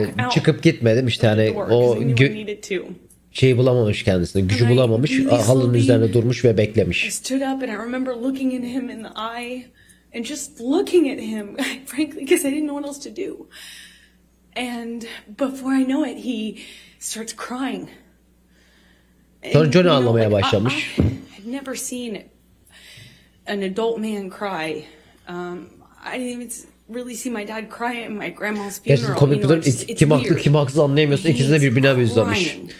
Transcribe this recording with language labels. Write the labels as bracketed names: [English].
[Turkish] Çıkıp gitmedim işte hani o şeyi bulamamış kendisine, gücü bulamamış, halının üzerine durmuş ve beklemiş. [English] I stood up and I remember looking at him in the eye and just looking at him, frankly, because I didn't know what else to do. And before I know it, he starts crying. [Turkish] Sonra Johnny ağlamaya başlamış. [English] I had never seen an adult man cry. I didn't even really see my dad cry at my grandma's funeral. [Turkish] Gerçekten komik bir durum. Kim haklı kim haksız anlayamıyorsun. İkisi de birbirine benzemiş.